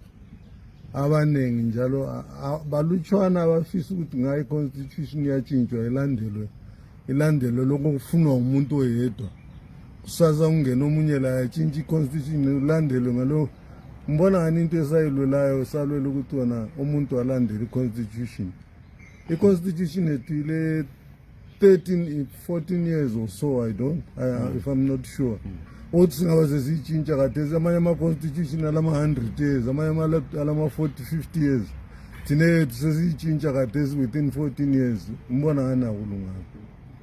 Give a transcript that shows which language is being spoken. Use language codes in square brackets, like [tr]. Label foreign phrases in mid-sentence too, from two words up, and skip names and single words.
[nd] Abaningi njalo balutshwana abafisa ukuthi ngayo i-constitution iyatshintshwa ilandelwe lokho kufunwa umuntu oyedwa. Kusaza ungena omunye la yatshintsha i-constitution ulandelwe ngalo. Mbona ngani into esayilwelayo salwela ukuthi wona umuntu alandele i-constitution. I-constitution ethu ile [en] 14 years or so, if I'm not sure. [nd] Othi singaba sesitshintsha kade amanye ama-constitution alama-100 years, amanye alama-40-50 years. Thina yethu sesitshintsha kade [en] within 14 years. [nd] Mbona ngani akulunganga.